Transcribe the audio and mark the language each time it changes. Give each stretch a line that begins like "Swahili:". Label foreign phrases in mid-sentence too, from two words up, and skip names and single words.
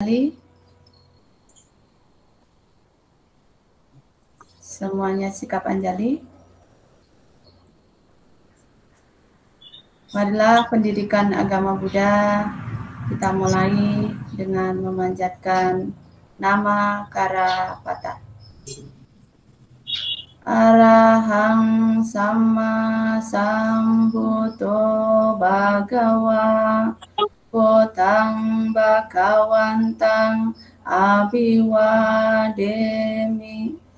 Indonesian: Semuanya sikap Anjali. Marilah pendidikan agama Buddha kita mulai dengan memanjatkan nama Karapata.
Pali: Arahang Sama Sambuddho Bhagawa Buddhang Bhagawantang Abhiwademi